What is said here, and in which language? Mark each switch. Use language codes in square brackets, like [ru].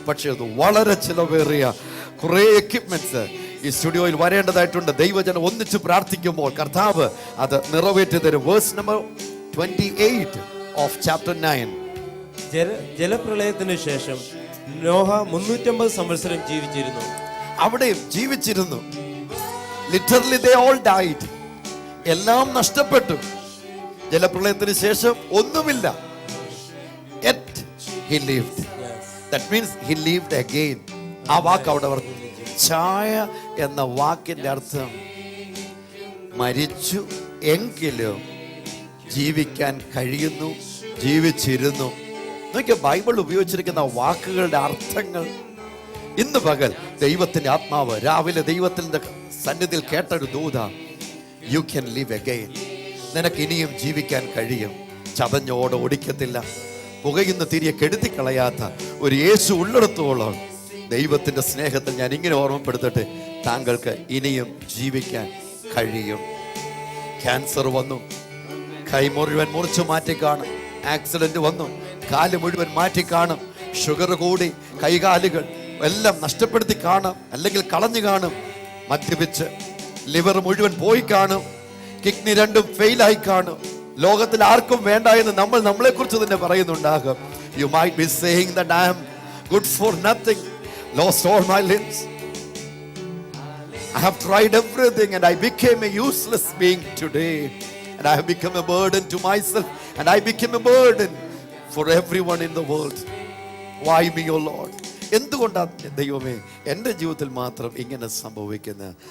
[ml] പക്ഷേ അത് വളരെ ചിലവേറിയ കുറേ എക്യുപ്മെന്റ്സ് ഈ സ്റ്റുഡിയോയിൽ വരേണ്ടതായിട്ടുണ്ട്. ദൈവജനം ഒന്നിച്ച് പ്രാർത്ഥിക്കുമ്പോൾ കർത്താവ് അത് നിറവേറ്റി തരും. Verse number 28 of chapter 9. ജലപ്രളയത്തിന് ശേഷം നോഹ 350 സംവത്സരം ജീവിച്ചിരുന്നു. അവിടെയും ജീവിച്ചിരുന്നു. [en] Literally they all died. [ml] എല്ലാം നഷ്ടപ്പെട്ടു. ജലപ്രളയത്തിന് ശേഷം ഒന്നുമില്ല. [en] Yet he lived. That means he lived again. [ml] ആ വാക്ക് അവിടെ പറഞ്ഞു. ചായ എന്ന വാക്കിന്റെ അർത്ഥം മരിച്ചു എങ്കിലും ജീവിക്കാൻ കഴിയുന്നു, ജീവിച്ചിരുന്നു. നോക്കിയ ബൈബിൾ ഉപയോഗിച്ചിരിക്കുന്ന വാക്കുകളുടെ അർത്ഥങ്ങൾ. ഇന്ന് പകൽ ദൈവത്തിന്റെ ആത്മാവ് രാവിലെ ദൈവത്തിന്റെ സന്നിധിയിൽ കേട്ടൊരു ദൂത, [en] You can live again. [ml] നിനക്ക് ഇനിയും ജീവിക്കാൻ കഴിയും. ചതഞ്ഞോടെ ഓടിക്കത്തില്ല. പുകയുന്ന തിരിയെ കെടുത്തിക്കളയാത്ത ഒരു യേശു ഉള്ളിടത്തോളം ദൈവത്തിന്റെ സ്നേഹത്തിൽ ഞാൻ ഇങ്ങനെ ഓർമ്മപ്പെടുത്തട്ടെ, താങ്കൾക്ക് ഇനിയും ജീവിക്കാൻ കഴിയും. ക്യാൻസർ വന്നു, കൈ മുഴുവൻ മുറിച്ചു മാറ്റി കാണും. ആക്സിഡന്റ് വന്നു, കാല് മുഴുവൻ മാറ്റി കാണും. ഷുഗർ കൂടി കൈകാലുകൾ എല്ലാം നഷ്ടപ്പെടുത്തി കാണും, അല്ലെങ്കിൽ കളഞ്ഞു കാണും. മദ്യപിച്ച് ലിവർ മുഴുവൻ പോയി കാണും. കിഡ്നി രണ്ടും ഫെയിലായി കാണും. ലോകത്തിൽ ആർക്കും വേണ്ട എന്ന് നമ്മൾ നമ്മളെ കുറിച്ച് തന്നെ പറയുന്നുണ്ടാകും. [en] You might be saying that I am good for nothing, lost all my limbs, I have tried everything and I became a useless being today, and I have become a burden to myself and I became a burden for everyone in the world. Why me, O Lord? [ml] എന്തുകൊണ്ടാണ് ദൈവമേ എൻ്റെ ജീവിതത്തിൽ മാത്രം ഇങ്ങനെ സംഭവിക്കുന്നത്?